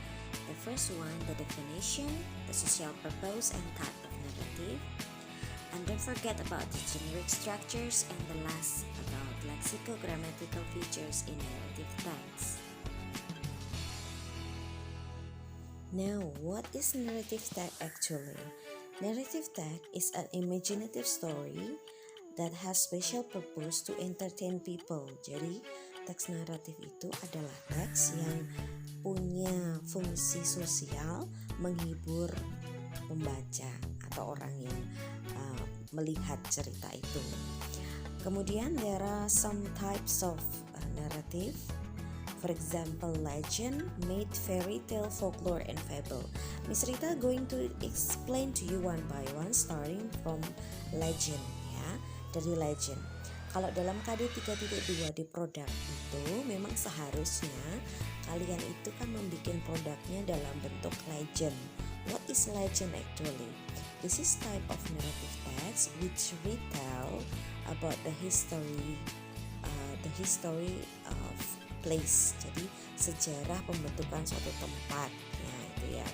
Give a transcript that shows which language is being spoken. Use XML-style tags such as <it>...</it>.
<en>The first one, the definition, the social purpose and type of narrative, and don't forget about the generic structures, and the last about lexicogrammatical features in narrative text. Now, what is narrative text actually? Narrative text is an imaginative story that has special purpose to entertain people.</en> <id>Jadi, teks naratif itu adalah teks yang punya fungsi sosial menghibur pembaca atau orang yang melihat cerita itu. Kemudian,</id> <en>there are some types of narrative. For example, legend, myth, fairy tale, folklore, and fable. Miss Rita going to explain to you one by one, starting from legend,</en> <id>ya, dari</id> <en>legend.</en> <id>Kalau dalam KD 3.2 di produk itu, memang seharusnya kalian itu kan membuat produknya dalam bentuk legend.</id> <en>What is legend actually? This is type of narrative text which retell about the history of place.</en> <id>Jadi sejarah pembentukan suatu tempat ya, itu ya.</id>